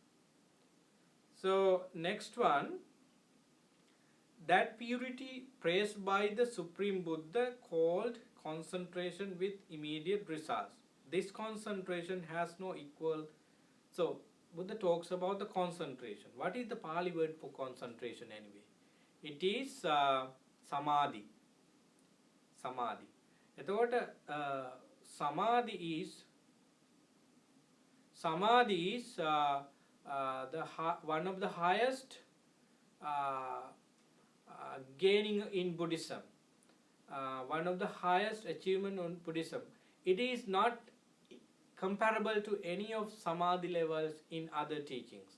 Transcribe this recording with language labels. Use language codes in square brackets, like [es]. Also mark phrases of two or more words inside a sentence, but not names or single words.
[en] So, next one, that purity praised by the Supreme Buddha called concentration with immediate results. This concentration has no equal. So, Buddha talks about the concentration. What is the Pali word for concentration anyway? It is samadhi. Samadhi. එතකොට samadhi is one of the highest gaining in Buddhism. One of the highest achievement in Buddhism. It is not comparable to any of samadhi levels in other teachings.